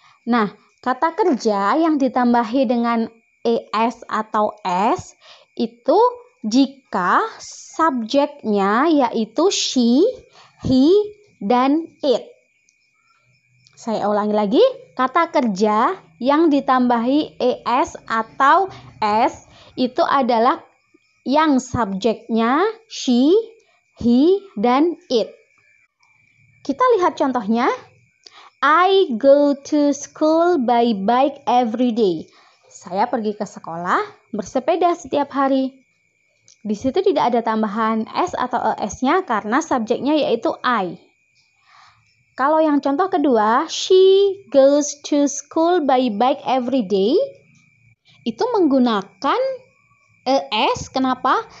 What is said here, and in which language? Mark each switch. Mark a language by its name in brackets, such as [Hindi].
[Indonesian] Nah, kata kerja yang ditambahi dengan es atau s itu jika subjeknya yaitu she, he, dan it. Saya ulangi lagi, kata kerja yang ditambahi es atau s itu adalah yang subjeknya she, he, dan it. Kita lihat contohnya. [English] I go to school by bike every day. [Indonesian] Saya pergi ke sekolah bersepeda setiap hari. Di situ tidak ada tambahan s atau es-nya karena subjeknya yaitu I. Kalau yang contoh kedua, [English] she goes to school by bike every day, [Indonesian] itu menggunakan es. Kenapa?